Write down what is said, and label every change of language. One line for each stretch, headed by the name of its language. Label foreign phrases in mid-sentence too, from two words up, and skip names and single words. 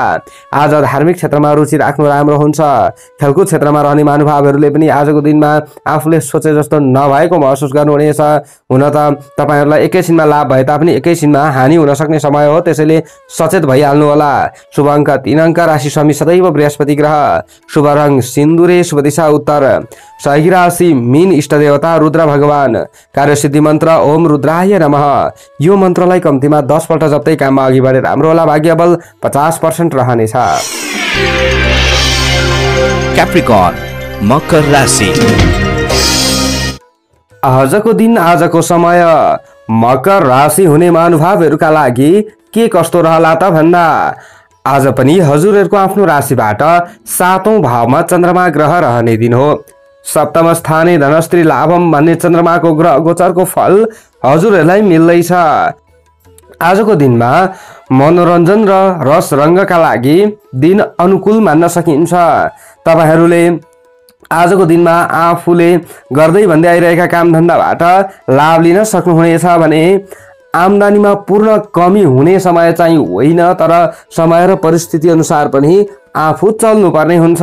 Nepali: आज धार्मिक क्षेत्रमा रुचि राख्नु राम्रो हुन्छ। खेलकुद क्षेत्रमा रहने महानुभावहरूले पनि आजको दिनमा आफूले सोचे जस्तो नभएको महसुस गर्नुहुनेछ। हुन त तपाईहरुलाई एकैछिनमा लाभ भए तापनि एकैछिनमा हानि हुन सक्ने समय हो, त्यसैले सचेत भइहाल्नु होला। शुभ अङ्क 3 अङ्क, राशि स्वामी सदैव बृहस्पति ग्रह, शुभ रङ सिन्दुरे, शुभ दिशा उत्तर, सहयोगी राशि मीन, इष्ट देवता रुद्र भगवान, कार्यसिद्धि मन्त्र
Sanskrit: ओम रुद्राय नमः।
Nepali: यो मन्त्रलाई कम्तीमा 10 पल्ट जप्दै काममा अघि बढे राम्रो होला। भाग्यबल 50% रहनेछ। क्याप्रिकर्न, मकर राशि। आजको दिन आजको समय मकर राशि हुने महानुभावहरूका लागि के कस्तो रहला त भन्दा आज पनि हजुरहरूको आफ्नो राशिबाट 7औं भावमा चन्द्रमा ग्रह रहने दिन हो।
Sanskrit: सप्तम स्थाने धनस्त्री लाभम
Nepali: भन्ने चन्द्रमाको ग्रह गोचरको फल हजुरहरूलाई मिल्दैछ। आजको दिनमा मनोरञ्जन र रस रङ्गका लागि दिन अनुकूल मान्न सकिन्छ। तपाईहरूले आजको दिनमा आफूले गर्दै भन्दै आइरहेका कामधन्दाबाट लाभ लिन सक्नुहुनेछ भने आम्दानीमा पूर्ण कमी हुने समय चाहिँ होइन, तर समय र परिस्थिति अनुसार पनि आफू चल्नुपर्ने हुन्छ।